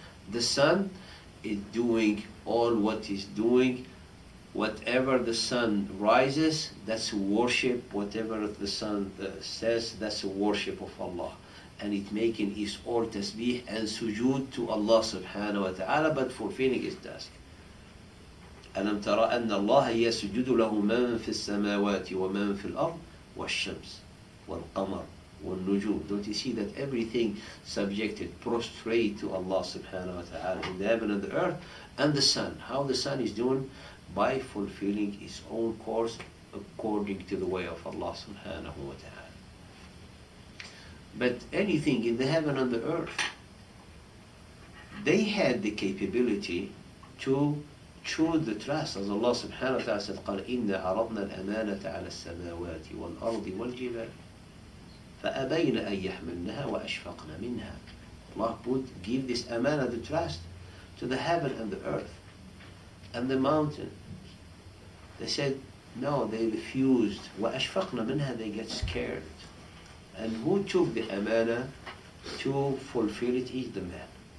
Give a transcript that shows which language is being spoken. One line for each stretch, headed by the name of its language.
English: The sun is doing all what he's doing. Whatever the sun rises, that's worship. Whatever the sun says, that's a worship of Allah. And it making his all tasbih and sujood to Allah subhanahu wa ta'ala, but fulfilling his task.
Arabic: ألم ترى أن الله يسجد له من في السماوات ومن في الأرض والشمس والقمر والنجوم.
English: Don't you see that everything subjected, prostrate to Allah subhanahu wa ta'ala in the heaven and the earth, and the sun. How the sun is doing? By fulfilling his own course according to the way of Allah subhanahu wa ta'ala. But anything in the heaven and the earth, they had the capability to choose the trust. As Allah subhanahu wa ta'ala said,
Arabic: قال إِنَّا عَرَضْنَا الْأَمَانَةَ عَلَى السَّمَاوَاتِ وَالْأَرْضِ وَالْجِبَالِ فَأَبَيْنَ أَن يَحْمِلْنَهَا وَأَشْفَقْنَ مِنْهَا.
English: Allah give this amana, the trust, to the heaven and the earth and the mountain. They said no, they refused.
Arabic: وَأَشْفَقْنَ مِنْهَا,
English: they get scared. And who took the amana to fulfill it is the man.